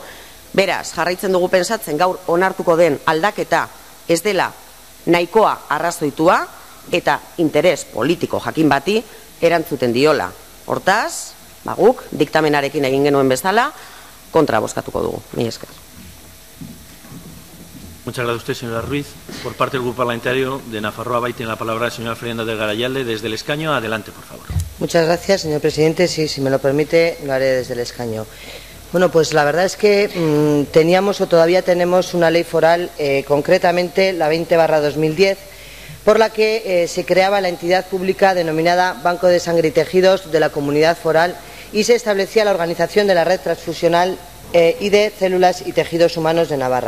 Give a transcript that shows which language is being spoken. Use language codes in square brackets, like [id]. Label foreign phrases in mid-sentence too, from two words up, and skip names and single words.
[eu] Beraz, jarraitzen dugu pentsatzen gaur onartuko den aldaketa ez dela nahikoa arrazoitua eta interes politiko jakin bati erantzuten diola. Hortaz, guk diktamenarekin egin genuen bezala kontra bozkatuko dugu. Mila esker. [es] Muchas gracias a usted, señora Ruiz. Por parte del Grupo Parlamentario de Nafarroa Bai tiene la palabra la señora Fernanda del Garayalde desde el escaño. Adelante, por favor. Muchas gracias, señor presidente. Sí, si me lo permite, lo haré desde el escaño. Bueno, pues la verdad es que teníamos o todavía tenemos una ley foral, concretamente la 20/2010, por la que se creaba la entidad pública denominada Banco de Sangre y Tejidos de la Comunidad Foral y se establecía la organización de la red transfusional y de células y tejidos humanos de Navarra.